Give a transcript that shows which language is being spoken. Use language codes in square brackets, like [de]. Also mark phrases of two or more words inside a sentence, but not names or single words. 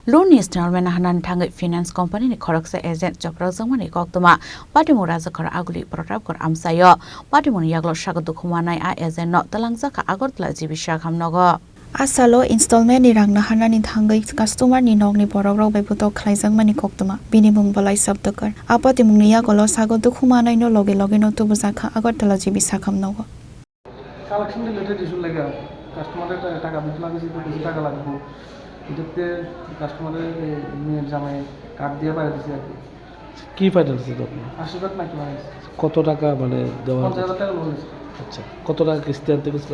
[trp] Loan installment hanan tangai finance company ni khoroksa agent chokra jangmani koktoma patimu raja khor aguli protap kor amsayo patimu yaglo sagadu khumanai a agent no talangjaka agortla jibisha khamnogo Asalo installment ni rangna hanani thangai customer ni nogni borok bai photo khlaijang mani koktoma bini mung balai sabdakar apati mungni yakolo sagadu khumanai no loge no tubujaka agortla jibisha khamnogo [en] collection related issue [bn] লাগে কাস্টমারের টাকা দিতে লাগে বেশি টাকা লাগবে এটাতে কাস্টমারের মেয়ের জামাই কার্ড দিয়ে বাইরে দিছে আর কি ফাইনাল দিতে আপনি আশীর্বাদ নাকি মানে কত টাকা মানে দেওয়া 50,000 টাকা লোন নিছে আচ্ছা কত টাকা কিস্তি আনতে গেছিল